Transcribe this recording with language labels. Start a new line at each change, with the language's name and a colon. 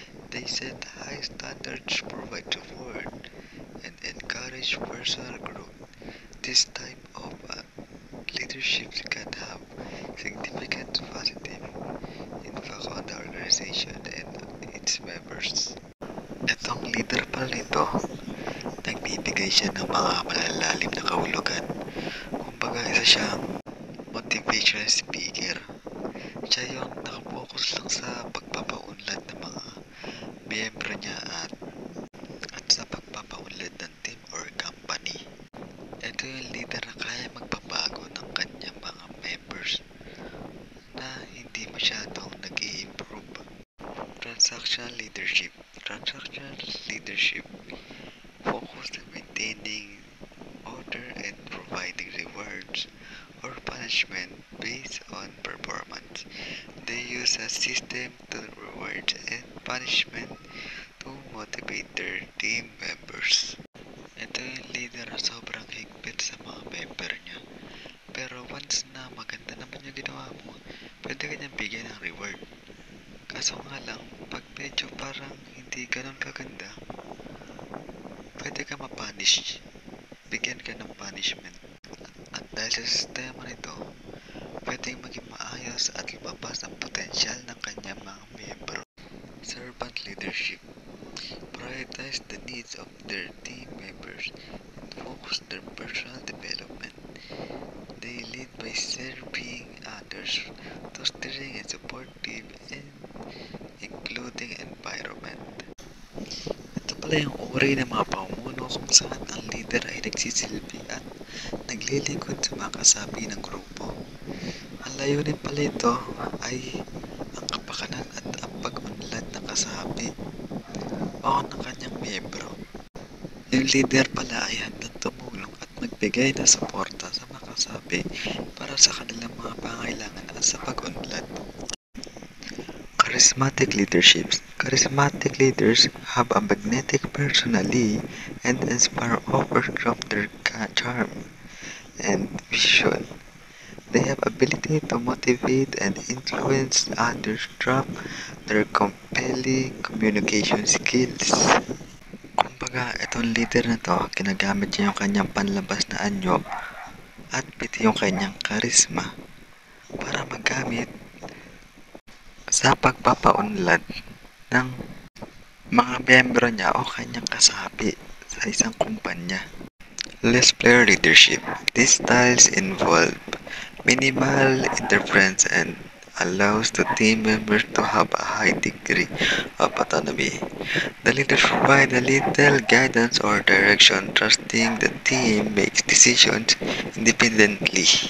English: They set high standards, provide support, and encourage personal growth. This type of leadership can have significant positive impact on the organization and its members.
Filipino: Itong leader pala nito, nagbibigay siya ng mga malalalim na kahulugan. Kumbaga, isa siyang motivational speaker. Siya yung nakapokus lang sa pagpapaunlad ng mga miyembro niya at sa pagpapaunlad ng team or company. Ito yung leader na kaya magpabago ng kanyang mga members na hindi masyadong nag-i-improve.
English: Transactional leadership. Transactional leadership focus on maintaining order and providing rewards or punishment based on performance. They use a system to reward and punishment to motivate their team members.
Filipino: Ito yung leader na sobrang higpit sa mga member niya. Pero once na maganda naman yung ginawa mo, pwede ka niyang bigyan ng reward. Kaso nga lang, pag medyo parang hindi ganun kaganda, pwede ka mapunish. Bigyan ka ng punishment. At dahil sa sistema nito, pwedeng maging maayos at lumabas ang potensyal ng kanyang mga miyembro.
English: Servant leadership. Prioritize the needs of their team members and focus their personal development. They lead by serving others, fostering a supportive and including environment.
Filipino: Ito pala yung uri ng mga pamumuno kung saan ang leader ay nagsisilbi at naglilingkod sa mga kasapi ng grupo. Ang layunin pala ito ay ang kapakanan at ang pag-unlad ng kasapi o ng kanyang miyembro. Yung leader pala ay handang tumulong at magbigay ng suporta sa mga kasapi para sa kanilang mga pangailangan at sa pag-unlad.
English: Charismatic leadership. Charismatic leaders have a magnetic personality and inspire others from their charm and vision. They have ability to motivate and influence others through their compelling communication skills.
Filipino: Kumbaga, itong leader na to, ginagamit niya yung kanyang panlabas na anyo at piti yung kanyang charisma para magamit sa pagpapaunlad ng mga miyembro niya o kanyang kasapi sa isang kumpanya.
English: Less player leadership. These styles involve minimal interference and allows the team members to have a high degree of autonomy. The leaders provide a little guidance or direction, trusting the team makes decisions independently.